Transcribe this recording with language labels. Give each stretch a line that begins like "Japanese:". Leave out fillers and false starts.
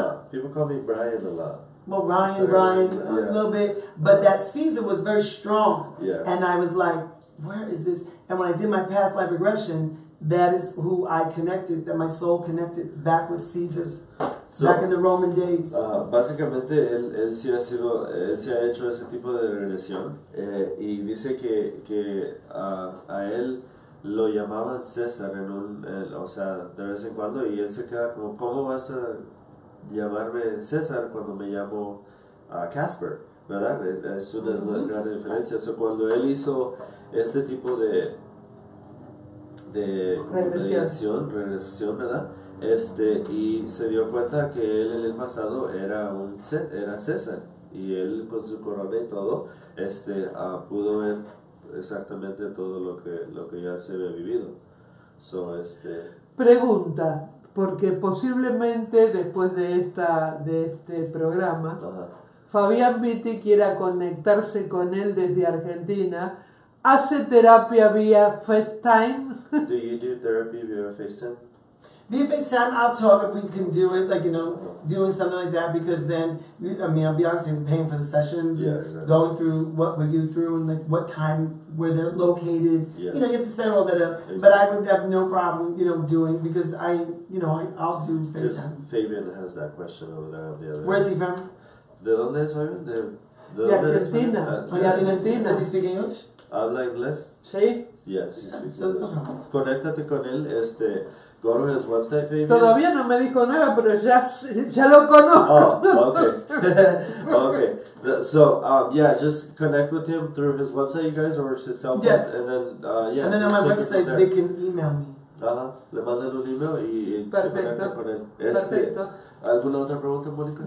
English: People call me Brian a lot. Well, Brian, a little bit. But that Caesar was very strong. And I was like, where is this? And when I did my past life regression, that is who I connected, that my soul connected back with Caesar's, back in the Roman days.
Spanish: Básicamente, él sí ha hecho ese tipo de regresión. Y dice que a él lo llamaban César o sea, de vez en cuando, y él se queda como, ¿cómo vas a llamarme César cuando me llamo Casper? ¿Verdad? Es una gran diferencia. So, cuando él hizo este tipo de regresión, ¿verdad? Y se dio cuenta que él en el pasado era César, y él con su corona y todo, pudo ver exactamente todo lo que ya se había vivido. So, Pregunta, porque posiblemente después de este programa, Fabián Vitti quiera conectarse con él desde Argentina. ¿Hace terapia vía FaceTime?
English: Do you do therapy via FaceTime? Via FaceTime, I'll talk if we can do it, like, you know, doing something like that, because then, I mean, I'll be honest with you, paying for the sessions, and going through what we go through, and like what time, where they're located. You know, you have to set all that up. Exactly. But I would have no problem, you know, doing, because I'll do FaceTime. Fabian has that question over there on the other. Where's he from?
Spanish: ¿De dónde es Fabian? De Argentina. Argentina.
English: Does he speak English?
Spanish: ¿Habla inglés? Sí.
English: Yes, he speaks English.
Spanish: Conéctate con él,
English: go to his website, Fabian.
Spanish: Todavía no me dijo nada, pero ya lo conozco.
English: Oh, okay. Okay. So, yeah, just connect with him through his website, you guys, or his cell phone. Yes. And then, yeah. And then on my website, they can email me.
Spanish: Le mandan un email y se conecta con él. Perfecto. ¿Alguna otra pregunta, Mónica?